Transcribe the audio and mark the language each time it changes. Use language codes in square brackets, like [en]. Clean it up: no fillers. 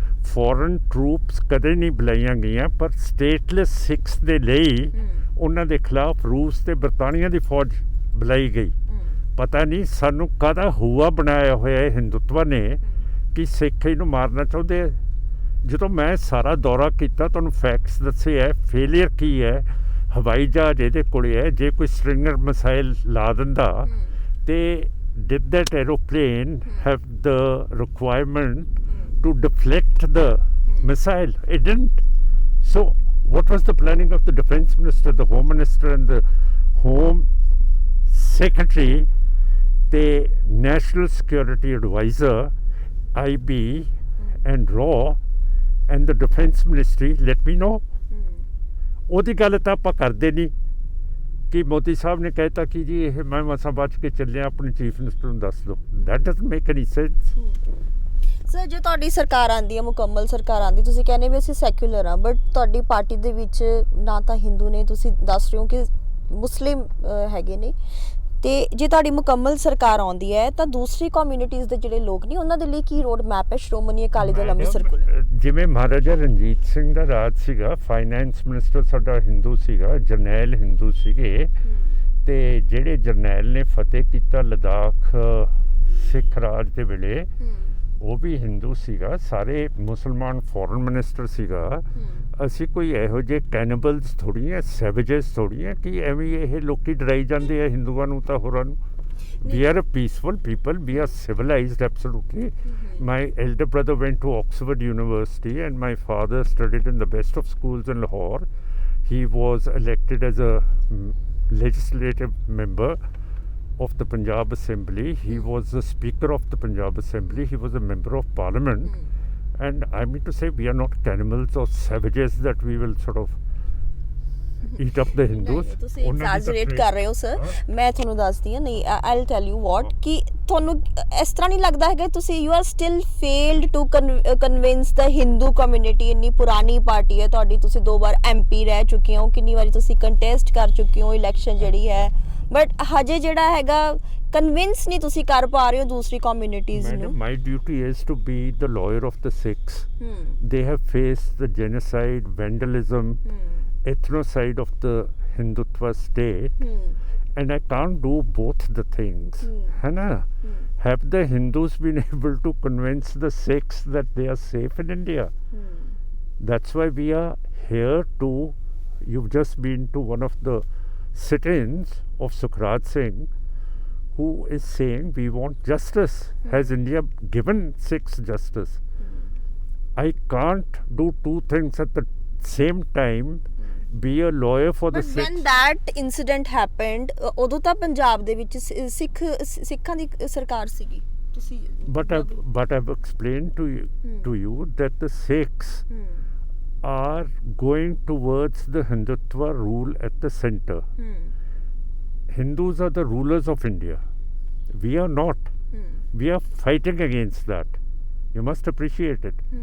[pa] Foreign troops ਕਦੇ ਨਹੀਂ ਬੁਲਾਈਆਂ ਗਈਆਂ, ਪਰ ਸਟੇਟਲੈਸ ਸਿੱਖਸ ਦੇ ਲਈ ਉਹਨਾਂ ਦੇ ਖਿਲਾਫ ਰੂਸ ਤੇ ਬਰਤਾਨੀਆ ਦੀ ਫੌਜ ਬੁਲਾਈ ਗਈ। ਪਤਾ ਨਹੀਂ ਸਾਨੂੰ ਕਾਹਦਾ ਹੂਆ ਬਣਾਇਆ ਹੋਇਆ ਹੈ ਹਿੰਦੂਤਵ ਨੇ ਕਿ ਸਿੱਖ ਇਹਨੂੰ ਮਾਰਨਾ ਚਾਹੁੰਦੇ ਆ। ਜਦੋਂ ਮੈਂ ਸਾਰਾ ਦੌਰਾ ਕੀਤਾ, ਤੁਹਾਨੂੰ ਫੈਕਟਸ ਦੱਸੇ ਹੈ, ਫੇਲੀਅਰ ਕੀ ਹੈ। ਹਵਾਈ ਜਹਾਜ਼ ਇਹਦੇ ਕੋਲੇ ਹੈ। ਜੇ ਕੋਈ ਸਟ੍ਰਿੰਗਰ ਮਿਸਾਈਲ ਲਾ ਦਿੰਦਾ ਤੇ [en] did that aeroplane have the requirement to deflect the missile? It didn't. So what was the planning of the defense minister, the home minister, and the home secretary, the national security advisor, IB, and RAW, and the defense ministry? Let me know. [pa] ਉਹਦੀ ਗੱਲ ਤਾਂ ਆਪਾਂ ਕਰਦੇ ਨਹੀਂ ਕਿ ਮੋਦੀ ਸਾਹਿਬ ਨੇ ਕਹਿਤਾ ਕਿ ਜੀ ਇਹ ਮੈਂ ਮਸਾਂ ਬਚ ਕੇ ਚੱਲਿਆ, ਆਪਣੇ ਚੀਫ ਮਿਨਿਸਟਰ ਨੂੰ ਦੱਸ ਦਿਓ. [en] That doesn't make any sense. [pa] Sir ਜੇ ਤੁਹਾਡੀ ਸਰਕਾਰ ਆਂਦੀ ਹੈ, ਮੁਕੰਮਲ ਸਰਕਾਰ ਆਂਦੀ, ਤੁਸੀਂ ਕਹਿੰਦੇ ਵੀ ਅਸੀਂ ਸੈਕੂਲਰ ਆ, ਬਟ ਤੁਹਾਡੀ ਪਾਰਟੀ ਦੇ ਵਿੱਚ ਨਾ ਤਾਂ ਹਿੰਦੂ ਨੇ, ਤੁਸੀਂ ਦੱਸ ਰਹੇ ਹੋ ਕਿ ਮੁਸਲਿਮ ਹੈਗੇ ਨੇ, ਤੇ ਜੇ ਤੁਹਾਡੀ ਮੁਕੰਮਲ ਸਰਕਾਰ ਆਉਂਦੀ ਹੈ ਤਾਂ ਦੂਸਰੀ ਕਮਿਊਨਿਟੀਜ਼ ਦੇ ਜਿਹੜੇ ਲੋਕ ਨੇ ਉਹਨਾਂ ਦੇ ਲਈ ਕੀ ਰੋਡ ਮੈਪ ਹੈ ਸ਼੍ਰੋਮਣੀ ਅਕਾਲੀ ਦਲ ਅੰਮ੍ਰਿਤਸਰ ਕੋਲ? ਜਿਵੇਂ ਮਹਾਰਾਜਾ ਰਣਜੀਤ ਸਿੰਘ ਦਾ ਰਾਜ ਸੀਗਾ, ਫਾਈਨੈਂਸ ਮਿਨਿਸਟਰ ਸਾਡਾ ਹਿੰਦੂ ਸੀਗਾ, ਜਰਨੈਲ ਹਿੰਦੂ ਸੀਗੇ, ਤੇ ਜਿਹੜੇ ਜਰਨੈਲ ਨੇ ਫਤਿਹ ਕੀਤਾ ਲਦਾਖ ਸਿੱਖ ਰਾਜ ਦੇ ਵੇਲੇ ਉਹ ਵੀ ਹਿੰਦੂ ਸੀਗਾ, ਸਾਰੇ ਮੁਸਲਮਾਨ ਫੋਰਨ ਮਿਨਿਸਟਰ ਸੀਗਾ. ਅਸੀਂ ਕੋਈ ਇਹੋ ਜਿਹੇ ਕੈਨਿਬਲਸ ਥੋੜ੍ਹੀ ਹੈ, ਸੈਵੇਜਸ ਥੋੜ੍ਹੀ ਹੈ ਕਿ ਐਵੇਂ ਇਹ ਲੋਕੀ ਡਰਾਈ ਜਾਂਦੇ ਆ ਹਿੰਦੂਆਂ ਨੂੰ ਤਾਂ ਹੋਰਾਂ ਨੂੰ. [en] We are a peaceful people, we are civilized, absolutely. My elder brother went to Oxford University and my father studied in the best of schools in Lahore. He was elected as a legislative member of the Punjab Assembly. He was the Speaker of the Punjab Assembly. He was a Member of Parliament. And I mean to say, we are not cannibals or savages that we will sort of eat up the Hindus. [pa] ਤੁਸੀਂ ਐਗਜ਼ੈਜਰੇਟ ਕਰ ਰਹੇ ਹੋ sir. ਮੈਂ ਤੁਹਾਨੂੰ ਦੱਸਦੀ ਹਾਂ, ਨਹੀਂ [en] I'll tell you what, [pa] ਕਿ ਤੁਹਾਨੂੰ ਇਸ ਤਰ੍ਹਾਂ ਨਹੀਂ ਲੱਗਦਾ ਹੈਗਾ ਤੁਸੀਂ [en] You are still failed to convince the Hindu community? [pa] ਇੰਨੀ ਪੁਰਾਣੀ ਪਾਰਟੀ ਹੈ ਤੁਹਾਡੀ, ਤੁਸੀਂ 2 ਵਾਰ MP ਰਹਿ ਚੁੱਕੇ ਹੋ, ਕਿੰਨੀ ਵਾਰੀ ਤੁਸੀਂ ਕੰਟੈਸਟ ਕਰ ਚੁੱਕੇ ਹੋ ਇਲੈਕਸ਼ਨ ਜਿਹੜੀ ਹੈ, ਬਟ ਹਜੇ ਜਿਹੜਾ ਹੈਗਾ ਕਨਵਿੰਸ ਨਹੀਂ ਤੁਸੀਂ ਕਰ ਪਾ ਰਹੇ ਹੋ ਦੂਸਰੀ ਕਮਿਊਨਿਟੀਜ਼ ਨੂੰ. [en] My duty is to be the lawyer of the Sikhs. They have faced the genocide, vandalism, ethnocide of the Hindutva state, and I can't do both the things. [hi] है ना? [en] Have the Hindus been able to convince the Sikhs that they are safe in India? That's why we are here to. You've just been to one of the sit-ins of Sukhraj Singh, who is saying we want justice. Has India given Sikhs justice? I can't do two things at the same time. Be a lawyer for the Sikhs. When that incident happened, [pa] ਉਦੋਂ ਤਾਂ ਪੰਜਾਬ ਦੇ ਵਿੱਚ ਸਿੱਖਾਂ ਦੀ ਸਰਕਾਰ ਸੀਗੀ. ਤੁਸੀਂ [en] But I've explained to you that the Sikhs are going towards the Hindutva rule at the center. Hindus are the rulers of India. We are not. We are fighting against that. You must appreciate it.